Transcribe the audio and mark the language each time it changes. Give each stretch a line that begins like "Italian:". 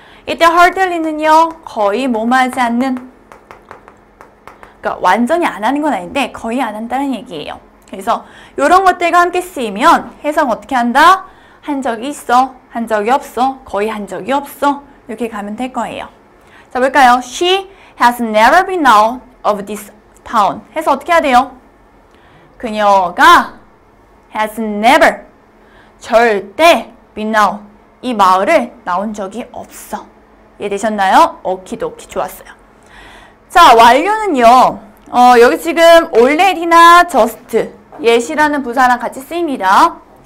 Korean: 이때 hardly는요, 거의 뭐하지 않는, 그러니까 완전히 안 하는 건 아닌데 거의 안 한다는 얘기예요. 그래서 이런 것들과 함께 쓰이면 해석 어떻게 한다? 한 적이 있어, 한 적이 없어, 거의 한 적이 없어 이렇게 가면 될 거예요. 자, 볼까요?
English: She has never been out of this town.
Korean: 해서 어떻게 해야 돼요? 그녀가
English: has never,
Korean: 절대
English: been out,
Korean: 이 마을을 나온 적이 없어. 이해되셨나요? 오키도키, 좋았어요. 자, 완료는요. 여기 지금 already나 just, yet이라는 부사랑 같이 쓰입니다.